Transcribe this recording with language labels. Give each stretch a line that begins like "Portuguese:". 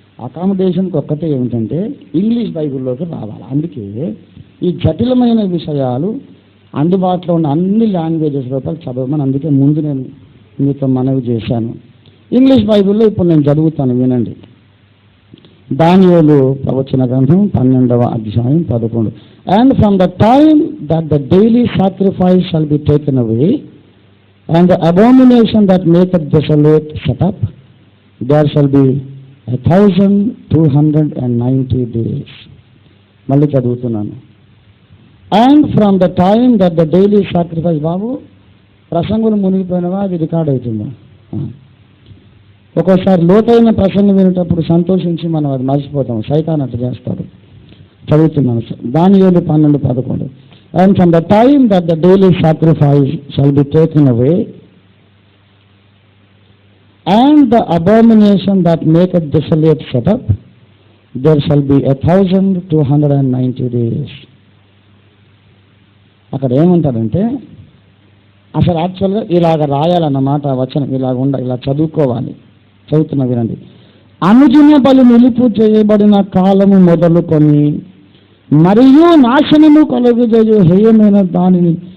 Telugu: అకామిడేషన్కి ఒక్కటే ఏమిటంటే ఇంగ్లీష్ బైబిల్లోకి రావాలి. అందుకే ఈ జటిలమైన విషయాలు అందుబాటులో ఉన్న అన్ని లాంగ్వేజెస్ లోపల చదవమని అందుకే ముందు నేను మీతో మనవి చేశాను. ఇంగ్లీష్ బైబిల్లో ఇప్పుడు నేను చదువుతాను, వినండి. దానియేలు ప్రవచన గ్రంథం 12వ అధ్యాయం 11.
English: And from the time that the daily sacrifice shall be taken away, and the abomination that maketh desolate set up, there shall be 1290 days.
Telugu: మళ్ళీ చదువుతున్నాను.
English: And from the time that the daily sacrifice,
Telugu: బాబు ప్రసంగులు మునిగిపోయినవా? అది record అవుతుందా? ఒక్కోసారి లోతైన ప్రసంగం వినేటప్పుడు సంతోషించి మనం అది మర్చిపోతాం. సైతాన్ అట్లా చేస్తాడు. చదువుతున్నాను. దానియేలు 12:11.
English: And from the time that the daily sacrifice shall be taken away, and the abomination that maketh desolate set up, there shall be 1290 days.
Telugu: అక్కడ ఏమంటాడంటే అసలు యాక్చువల్గా ఇలాగ రాయాలన్నమాట వచనం. ఇలా చదువుకోవాలి. చదువుతున్నా వినండి. అనుదిన బలి నిలుపు చేయబడిన కాలము మొదలుకొని మరియు నాశనము కలుగజేయు హేయమైన దానిని